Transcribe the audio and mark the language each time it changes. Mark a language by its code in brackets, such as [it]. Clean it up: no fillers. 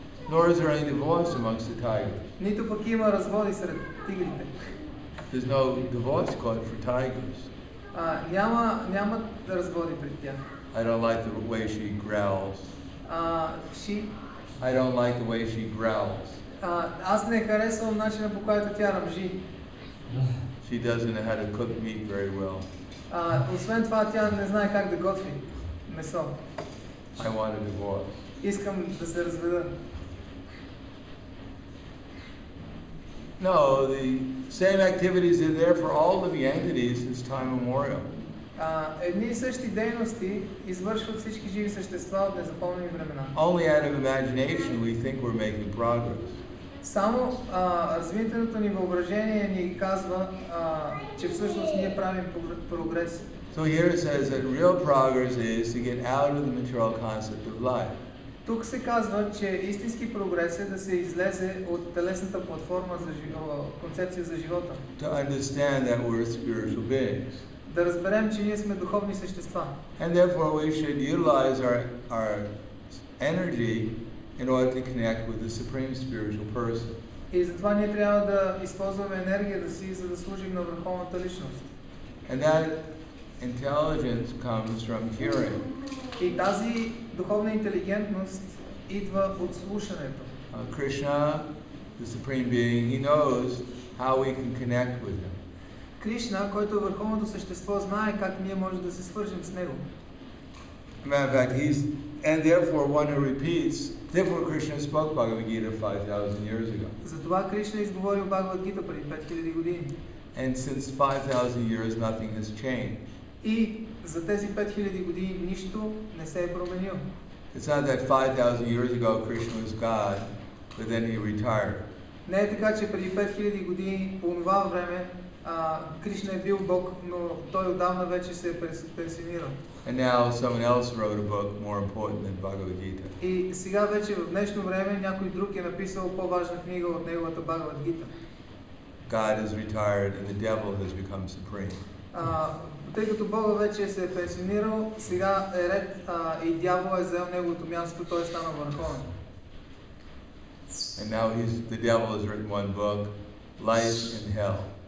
[en] Nor is there any divorce amongst the tigers. [bg] Нито пък има разводи сред тигрите. [en] There's no divorce court for tigers. [bg] Няма разводи при тях. [en] I don't like the way she growls. I don't like the way she growls. [bg] Аз не харесвам начина, по който тя ръмжи. [en] She doesn't know how to cook meat very well. [bg] Освен това, тя не знае как да готви месо. [en] I want a divorce. [bg] Искам да се разведа. [en] No, the same activities are there for all living entities since time immemorial. [bg] Едни и същи дейности извършват всички живи същества от незапомнени времена. [en] Only out of imagination we think we're making progress. [bg] Само развитието ни въображение ни казва, че всъщност ние правим прогрес. [en] So here it says that real progress is to get out of the material concept of life. [bg] Тук се казва, че истински прогрес е да се излезе от телесната платформа за концепция за живота. [en] To understand that we're spiritual beings. [bg] Да разберем, че ние сме духовни същества. [en] And therefore we should utilize our energy in order to connect with the supreme spiritual person. [bg] И затова ние трябва да използваме енергията си, за да служим на върховната личност. [en] And that intelligence comes from hearing. [bg] И тази духовна интелигентност идва от слушането. [en] Krishna, the supreme being, he knows how we can connect with him. [bg] Кришна, който е върховното същество, знае как ние можем да се свържем с него. [en] Matter of fact, and therefore one who repeats, therefore Krishna spoke Bhagavad Gita 5,000 years ago. [bg] Затова Кришна изговорил Бхагавад Гита преди 5000 години. [en] And since 5,000 years nothing has changed. [bg] И за тези 5000 години нищо не се е променило. [en] It's not that 5,000 years ago Krishna was God, but then he retired. [bg] Не е така, че преди 5000 години по това време Кришна е бил Бог, но той отдавна вече се е пенсионирал. [en] And now someone else wrote a book more important than Bhagavad Gita. [bg] И сега вече в днешно време някой друг е написал по-важна книга от неговата Бхагавад Гита. [en] God is retired and the devil has become supreme. [bg] Тъй като Бога вече се е пенсионирал, сега е ред и дявол е взел неговото място, той е станал върховен. [en] And now the devil has written one book, Life in Hell.